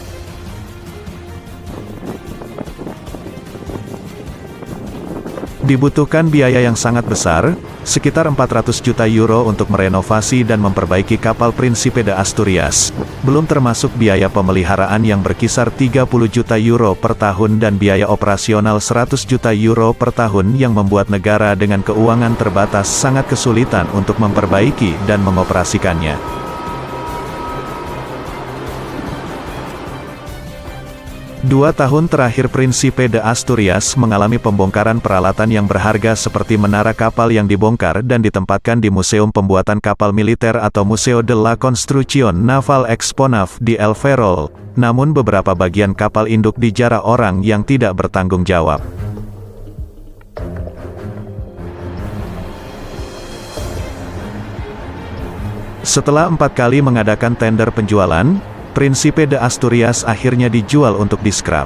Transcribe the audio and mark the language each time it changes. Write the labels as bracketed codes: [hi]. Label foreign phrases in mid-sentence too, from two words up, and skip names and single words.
[id] Dibutuhkan biaya yang sangat besar, sekitar 400 juta euro untuk merenovasi dan memperbaiki kapal Príncipe de Asturias, belum termasuk biaya pemeliharaan yang berkisar 30 juta euro per tahun dan biaya operasional 100 juta euro per tahun yang membuat negara dengan keuangan terbatas sangat kesulitan untuk memperbaiki dan mengoperasikannya. Dua tahun terakhir Príncipe de Asturias mengalami pembongkaran peralatan yang berharga seperti menara kapal yang dibongkar dan ditempatkan di Museum Pembuatan Kapal Militer atau Museo de la Construcción Naval Exponaf di El Ferrol, namun beberapa bagian kapal induk dijarah orang yang tidak bertanggung jawab. Setelah 4 kali mengadakan tender penjualan, Príncipe de Asturias akhirnya dijual untuk di-scrap.